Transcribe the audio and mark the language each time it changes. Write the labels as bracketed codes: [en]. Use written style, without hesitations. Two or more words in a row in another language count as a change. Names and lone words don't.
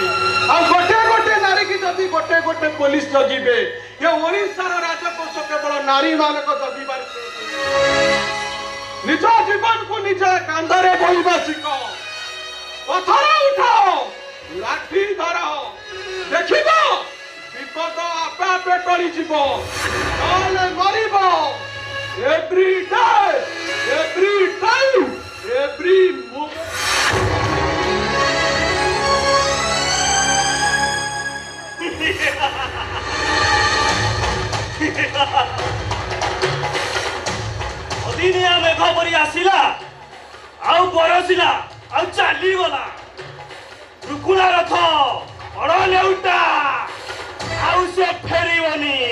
[or] ଆଉ ଗୋଟେ ନାରୀ କି ଯଦି ଗୋଟେ ପୋଲିସ ଜଗିବେ ଏ ଓଡ଼ିଶାର ରାଜକୋଷ କେବଳ ନାରୀ ମାନଙ୍କ ଜଗିବାର। ନିଜ ଜୀବନକୁ ନିଜେ କାନ୍ଧରେ ବୋହିବା ଶିଖ। ପଥର ଉଠାଅ, ଲାଠି ଧର, ଦେଖିବ ବିପଦ ଆପେ ଆପେ ଟଳିଯିବ, ନହେଲେ ମରିବ। [en] Every day, every time, every moment. [or] ଅଦିନିଆ ମେଘ ପରି ଆସିଲା ଆଉ ବରସିଲା ଆଉ ଚାଲିଗଲା। ରୁକୁଣା ରଥ ବଡ଼ ନେଉଟା ଆଉ ସେ ଫେରିବନି।